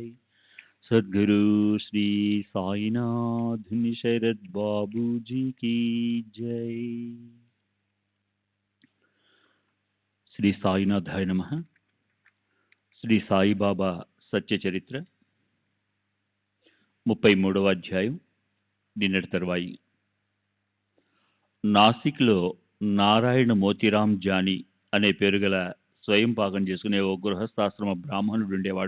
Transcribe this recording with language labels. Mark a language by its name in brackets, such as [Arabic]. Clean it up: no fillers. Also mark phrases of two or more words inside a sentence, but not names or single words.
[Hindi] सद्गुरु श्री साईनाथ शरद बाबू जी की जय। [Telugu] శ్రీ సాయినాథాయ నమః. శ్రీ సాయిబాబా సత్య చరిత్ర 33వ అధ్యాయం. నిన్నటి తర్వాయి నాసిక్లో నారాయణ మోతీరాం జానీ అనే పేరు గల స్వయం పాకం చేసుకునే ఓ గృహస్థాశ్రమ బ్రాహ్మణుడు ఉండేవాడు.